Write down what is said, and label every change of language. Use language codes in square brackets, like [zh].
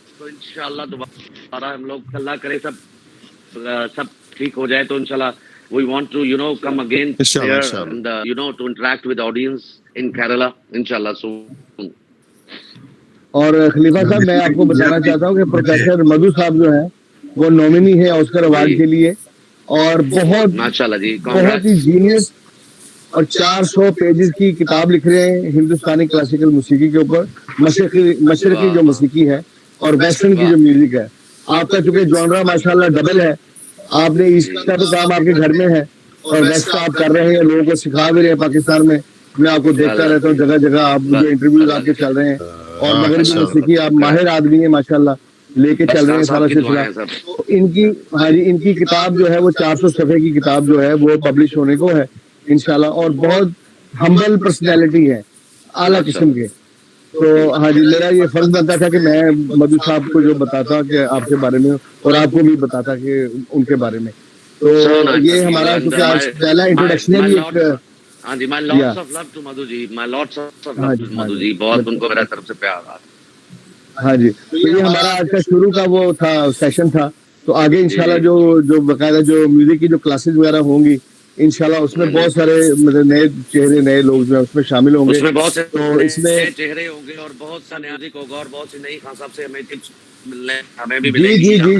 [ur] تو انشاءاللہ دوبارہ ہم لوگ اللہ کرے سب ٹھیک ہو جائے تو انشاءاللہ [en] we want to come again here and to interact with the audience in Kerala inshallah soon. [ur] اور خلیفہ صاحب میں آپ کو بتانا چاہتا ہوں کہ پروفیسر مدھو صاحب جو ہیں وہ نومینی ہے آسکر ایوارڈ کے لیے، اور بہت ہی جینیس، اور 400 پیجز کی کتاب لکھ رہے ہیں ہندوستانی کلاسیکل موسیقی کے اوپر، مشرقی جو موسیقی ہے اور ویسٹرن کی جو میوزک ہے. آپ کا چونکہ جانرا ماشاءاللہ ڈبل ہے، آپ نے ایسٹ کا تو کام آپ کے گھر میں ہے اور ویسٹ کا آپ کر رہے ہیں، لوگوں کو سکھا بھی رہے ہیں پاکستان میں. میں آپ کو دیکھتا رہتا ہوں جگہ جگہ آپ جو انٹرویوز آپ کے چل رہے ہیں، اور مغربی موسیقی آپ ماہر آدمی ہیں ماشاءاللہ، لے کے چل رہے ہیں سارا سلسلہ. ان کی کتاب جو ہے وہ 400 صفحے کی کتاب جو ہے وہ پبلش ہونے کو ہے انشاءاللہ، اور بہت ہمبل پرسنالٹی ہے، اعلیٰ قسم کے. تو ہاں جی میرا یہ فرض بنتا تھا کہ میں مدھو صاحب کو جو بتاتا کہ آپ کے بارے میں، اور آپ کو بھی بتاتا کہ ان کے بارے میں. تو یہ ہمارا کیونکہ آج پہلا انٹروڈکشن ہے بھی ایک. ہاں جی، [en] my lots of love to Madhu ji, my lots of love to Madhu ji. [ur] بہت ان کو میرا طرف سے پیار آ. ہاں جی، تو یہ ہمارا آج کا شروع کا وہ تھا سیشن تھا. تو آگے انشاءاللہ جو باقاعدہ جو میوزک کی جو کلاسز وغیرہ ہوں گی انشاءاللہ اس میں بہت سارے نئے چہرے، نئے لوگ جو ہیں اس میں شامل ہوں گے. اس میں بہت سے نئے چہرے ہوں گے اور بہت سا نیا میوزک ہوگا، اور بہت سی نئی خان صاحب سے ہمیں ٹپس ہمیں بھی ملیں گی.